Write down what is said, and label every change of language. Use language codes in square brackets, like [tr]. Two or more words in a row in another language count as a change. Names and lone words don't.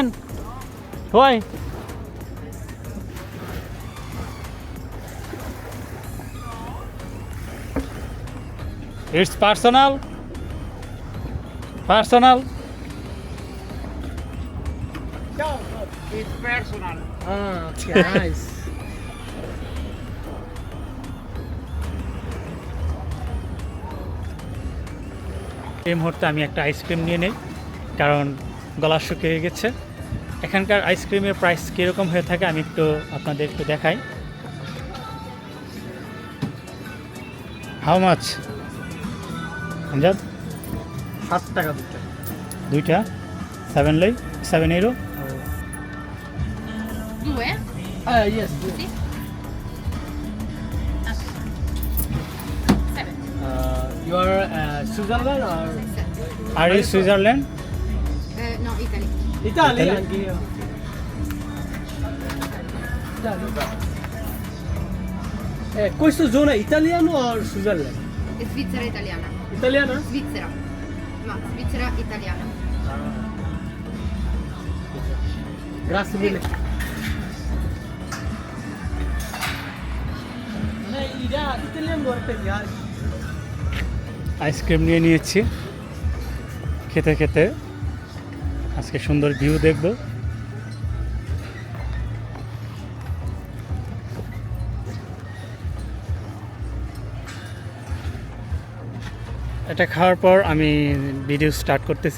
[en] Why? It's personal. Personal. It's personal. Ah, okay, nice. [bn] এই মুহূর্তে আমি একটা আইসক্রিম নিয়ে নেই, কারণ গলা শুকিয়ে গেছে। এখানকার আইসক্রিমের প্রাইস কীরকম হয়ে থাকে আমি একটু আপনাদের একটু দেখাই। [en] How much আমজাদ? [bn] 7 টাকা দুটো। দুইটা 7 euro। [it] Due? [en] Yes. [it] Sì. [en] You are Switzerland or [bn] আর এই সুইজারল্যান্ড? [en] No, Italy. Italy? Italy? [it] Anche io. Questo zona è italiano o Switzerland? È Svizzera italiana. Italiana? Svizzera. Ma Svizzera italiana. Grazie mille. Italiano guarda gli altri. [bn] আইসক্রিম নিয়ে নিয়েছি, খেতে খেতে আজকে সুন্দর ভিউ দেখব। এটা খাওয়ার পর আমি ভিডিও স্টার্ট করতেছি।